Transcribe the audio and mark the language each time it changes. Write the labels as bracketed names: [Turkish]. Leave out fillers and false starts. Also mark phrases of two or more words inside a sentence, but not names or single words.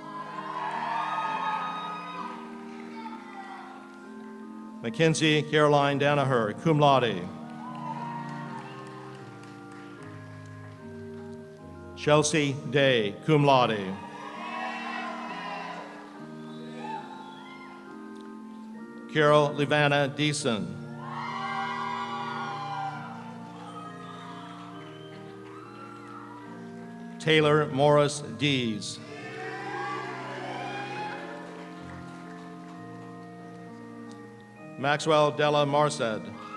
[English] Mackenzie Caroline Danaher, [Latin] cum laude. [English] Chelsea Day, [Latin] cum laude. [English] Carol Livana Deason. Taylor Morris Dees. Maxwell Della Marced.